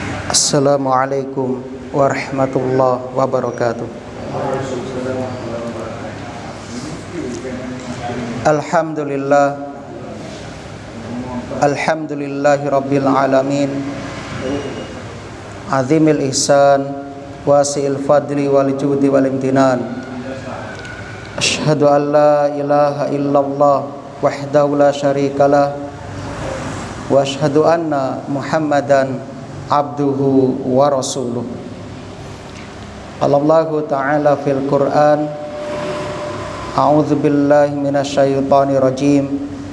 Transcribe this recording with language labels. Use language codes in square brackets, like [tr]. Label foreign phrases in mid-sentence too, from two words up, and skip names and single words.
[ar] السلام عليكم ورحمة الله وبركاته. الحمد لله، الحمد لله رب العالمين, عظيم الإحسان، واسع الفضل والجود والامتنان. أشهد أن لا إله إلا الله وحده لا شريك له، وأشهد أن محمدا عبده ورسوله. الله تعالى في القرآن، أعوذ بالله من الشيطان الرجيم.